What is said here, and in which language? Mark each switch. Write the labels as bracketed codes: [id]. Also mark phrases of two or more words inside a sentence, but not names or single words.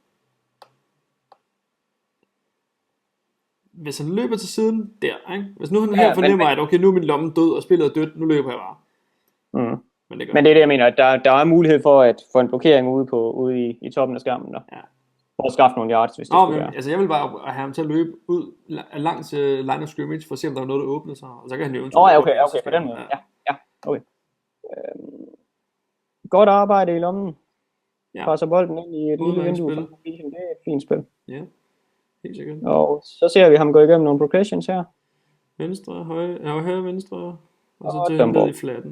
[da] Hvis han løber til siden der, ikke? Hvis nu han her fornemmer, at okay, nu er min lomme død, og spillet er dødt, nu løber jeg bare. Men det er det, jeg mener, at der er mulighed for at få en blokering ude i toppen af skærmen der. Ja. For at skaffe nogle yards, hvis det skulle være. Altså jeg vil bare have ham til at løbe ud langs [en] line of scrimmage, [da] for at se, om der er noget, der åbner sig, og så kan han jo... Okay, på den måde. Ja, okay. Godt arbejde i lommen. Ja. Passer bolden ind i et lille vindue. Det er et fint spil. Ja. Helt sikkert. Og så ser vi ham gå igennem nogle progressions her. Venstre, højre, venstre, og så til ham ned i flatten.